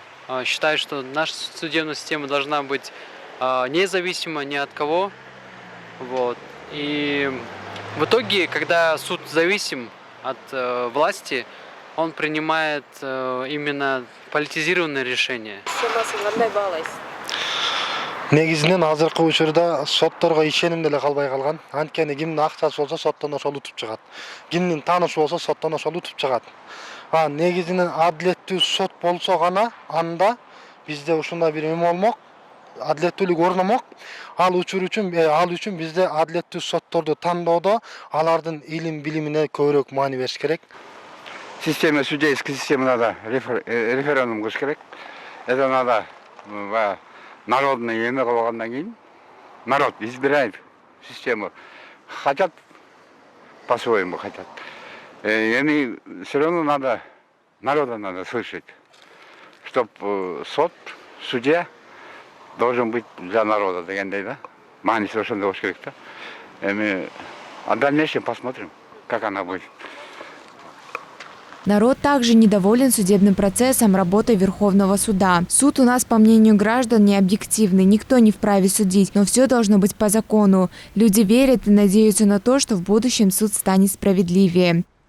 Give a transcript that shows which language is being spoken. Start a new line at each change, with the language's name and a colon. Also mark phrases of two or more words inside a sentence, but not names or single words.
Russian: Считаю, что наша судебная система должна быть независима ни от кого. Вот. И в итоге, когда суд зависим от власти, он принимает именно политизированные решения.
Kyrgyz: Негизинен азыркы учурда сотторго ишеним деле калбай калган. Анткени кимдин акчасы болсо соттон ошол утуп чыгат. Кимдин таанышы болсо соттон ошол утуп чыгат. Негизинен адилеттүү сот болсо гана анда бизде ушундай бир эме болмок, адилеттүүлүк орномок. Ал үчүн бизде адилеттүү сотторду тандоодо алардын илим билимине көбүрөөк маани бериш керек.
Russian: Система судейской системы надо референдум
Kyrgyz: кылыш керек.
Russian: Это надо народные
Kyrgyz: эме кылгандан кийин
Russian: народ избирает систему. Хотят по-своему хотят. Все равно народа надо слышать, чтобы судья должен быть для народа,
Kyrgyz: дегендей, да? Маани совершенно болуш керек, да?
Russian: А в дальнейшем посмотрим, как она будет. Народ также недоволен судебным процессом, работой Верховного суда. Суд у нас, по мнению граждан, не объективный, никто не вправе судить, но все должно быть по закону. Люди верят и надеются на то, что в будущем суд станет справедливее.